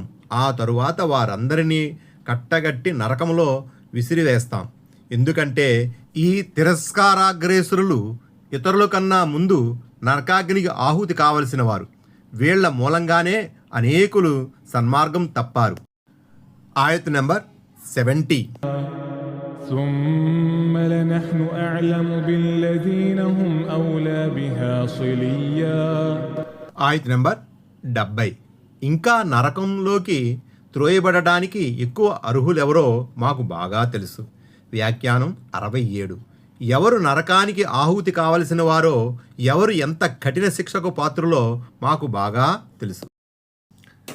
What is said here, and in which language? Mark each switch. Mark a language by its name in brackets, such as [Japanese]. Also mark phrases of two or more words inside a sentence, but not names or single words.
[Telugu] ఆ తరువాత వారందరినీ కట్టగట్టి నరకంలో విసిరివేస్తాం. ఎందుకంటే ఈ తిరస్కారాగ్రేసురులు ఇతరుల కన్నా ముందు నరకాగ్నికి ఆహుతి కావలసిన వారు. వీళ్ల మూలంగానే అనేకులు సన్మార్గం తప్పారు. ఆయత్ నెంబర్ 70. [Arabic] ثم لنحن أعلم بالذين هم أولى بها صليا. [Telugu] ఆయత్ నెంబర్ 70. ఇంకా నరకంలోకి త్రోయబడడానికి ఎక్కువ అర్హులెవరో మాకు బాగా తెలుసు. వ్యాఖ్యానం 67. ఎవరు నరకానికి ఆహుతి కావలసిన వారో, ఎవరు ఎంత కఠిన శిక్షకు పాత్రలో మాకు బాగా తెలుసు.